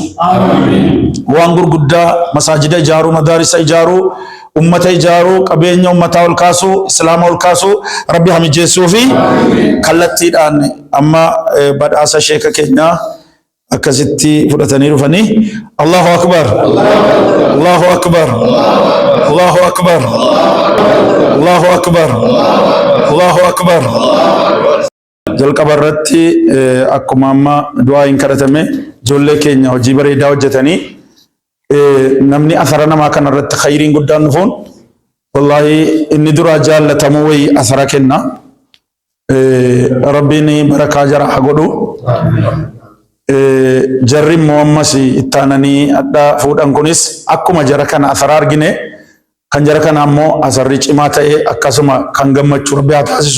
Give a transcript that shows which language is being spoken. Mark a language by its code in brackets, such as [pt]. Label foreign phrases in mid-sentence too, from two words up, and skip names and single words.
[om] Waan gurguddaa masaajida ijaaruu, madaarisa ijaaruu, ummata ijaaruu, qabeenya ummataa ol kaasuu, islaama ol kaasuu Rabbi haa mijeessuu fi kallattiidhaan amma badhaasa sheeka keenyaa akkasitti fudhatanii dhufanii. [ar] الله أكبر. الله أكبر. الله أكبر. الله أكبر. الله أكبر. [om] Jalqaba irratti akkuma amma du'aa hin kadhatame ijoollee keenya hojii bareedaa hojjetanii namni asara namaa kana irratti khayriin guddaan dhufuun wallahi inni dura jaallatamu wayi asara kenna. Rabbiin barakaa jara haa godhu. Jarri immoo ammas ittaananii adda fuudhan kunis akkuma jara kana asara argine kan jara kana ammoo asarri cimaa ta'e akkasuma kan gammachuu Rabbi haa taasisu.